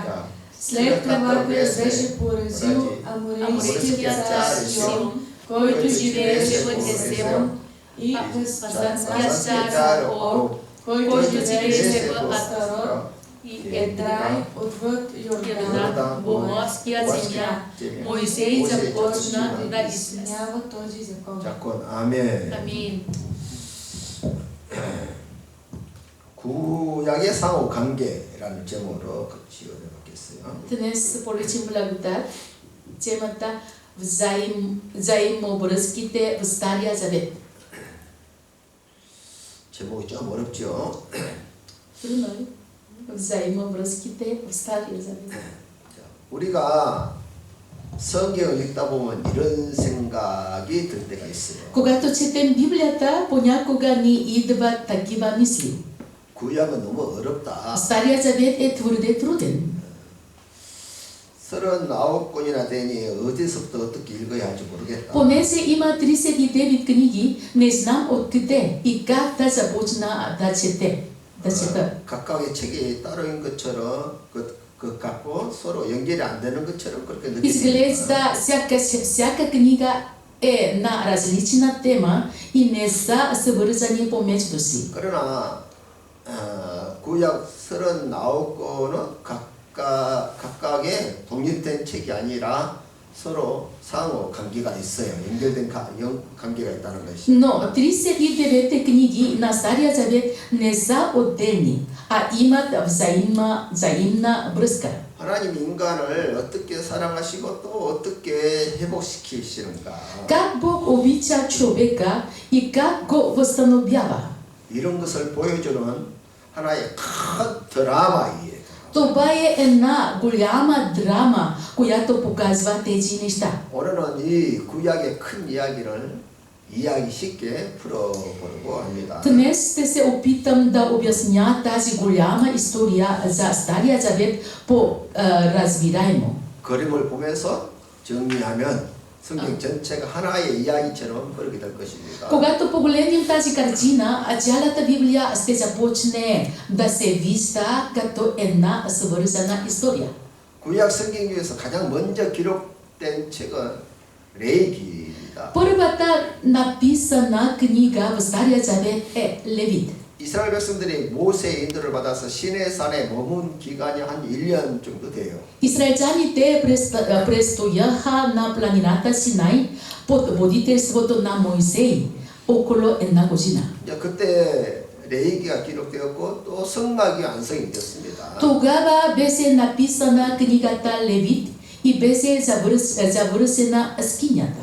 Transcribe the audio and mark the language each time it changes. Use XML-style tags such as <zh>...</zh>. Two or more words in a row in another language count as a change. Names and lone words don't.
<bg>След това беше поразил аморейския цар Сион, който живееше в Хесбон, и хасанския цар Ог, който живееше в Астарот, и Едрай отвъд Йордан, в морския земя. Моисей започна да изпълнява този закон.</bg> <ko>아멘. 아멘. 구약의 상호 관계라는 제목으로 지원해 봤겠어요.</ko> <bg>Днес полечим благодат, темата взаимовръзките в Стария Завет.</bg> <ko>제목이 좀 어렵죠.</ko> <bg>Трудно е. взаимовръзките в Стария Завет.</bg> <ko>우리가 성경을 읽다 보면 이런 생각이 들 때가 있어요.</ko> <bg>Когато четем Библията, понякога ни идват такива мисли.</bg> <ko>구약은 너무 어렵다.</ko> <bg>Стария Завет е твърде труден.</bg> <ko>39권이나 되니 어디서부터 어떻게 읽어야 할지 모르겠다.</ko> <bg>Понеже има 39 книги, не знам откъде и как да започна да чета.</bg> <ko>각각의 책이 따로인 것처럼 그 갖고 서로 연결이 안 되는 것처럼 그렇게 느껴집니다. Изглежда всяка книга е на различна тема и не са свързани помежду си. 그러나 구약 39권은 각각의 독립된 책이 아니라 서로 상호 관계가 있어요. 연결된 관계가 있다는 것이.</ko> <bg>Но 39 книги на Стария Завет не са отделни, а имат взаимна връзка.</bg> <ko>하나님 인간을 어떻게 사랑하시고 또 어떻게 회복시키시는가.</ko> <bg>Как Бог обича човека и как го възстановява.</bg> <ko>이런 것을 보여주는 하나의 큰 드라마이에요.</ko> <bg>Това е една голяма драма, която показва тези неща.</bg> <ko>오늘은 이 구약의 큰 이야기를 이해하기 쉽게 풀어보려고 합니다.</ko> <bg>Днес ще се опитам да обясня тази голяма история за Стария Завет по-разбираемо.</bg> <ko>그림을 보면서 정리하면 성경 전체가 하나의 이야기처럼 그렇게 될 것입니다.</ko> <bg>Когато погледнем тази картина, цялата Библия ще започне да се вижда като една свързана история.</bg> <ko>구약 성경 중에서 가장 먼저 기록된 책은 레위기입니다.</ko> <bg>Първата написана книга в Стария Завет е Левит.</bg> <ko>이스라엘 백성들이 모세의 인도를 받아서 시내산에 머문 기간이 한 1년 정도 돼요.</ko> <bg>Израелтяните престояха на планината Синай под водителството на Моисей около една година.</bg> <ko>그때 레위기가 기록되었고 또 성막이 완성이 됐습니다.</ko> <bg>Тогава беше написана книгата Левит и беше завършена скинята.</bg>